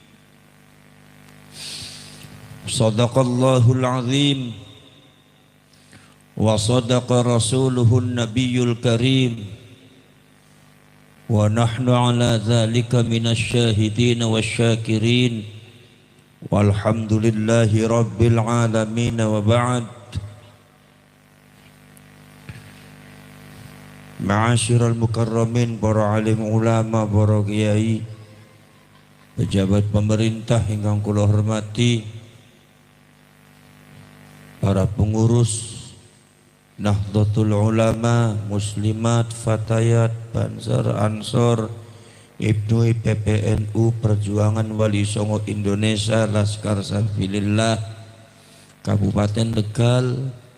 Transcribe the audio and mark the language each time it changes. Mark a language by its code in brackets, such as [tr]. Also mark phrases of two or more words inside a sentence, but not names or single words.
[ar] صدق الله العظيم وصدق رسوله النبي الكريم ونحن على ذلك من الشاهدين والشاكرين والحمد لله رب العالمين وبعد. معاشر المكرمين, [jv] para alim ulama, para kiai, pejabat pemerintah ingkang kula hormati, [id] para pengurus Nahdlatul Ulama, Muslimat, Fatayat, Bansar, Ansor, Ibnu PPNU, Perjuangan Wali Songo Indonesia, Laskar Sabilillah, Kabupaten Tegal.